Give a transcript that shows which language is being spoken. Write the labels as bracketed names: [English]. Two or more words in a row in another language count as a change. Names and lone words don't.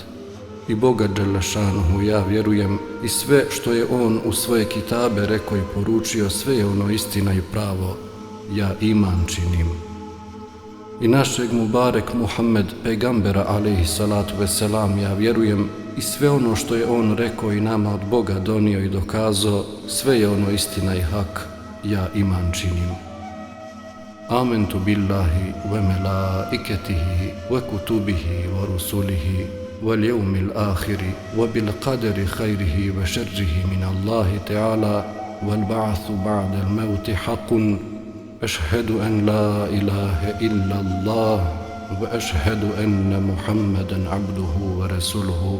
[Bosnian] I Boga Đelešanuhu ja vjerujem i sve što je On u svoje kitabe rekao i poručio, sve je ono istina i pravo, ja iman činim. I našeg Mubarek Muhammed, pejgambera [Arabic] عليه الصلاة والسلام, [Bosnian] ja vjerujem i sve ono što je on rekao i nama od Boga donio i dokazao, sve je ono istina i hak, ja iman činim. [Arabic] آمنت بالله وملائكته وكتبه ورسله واليوم الآخر وبالقدر خيره وشره من الله تعالى والبعث بعد الموت حق. أشهد أن لا إله إلا الله وأشهد أن محمدا عبده ورسوله.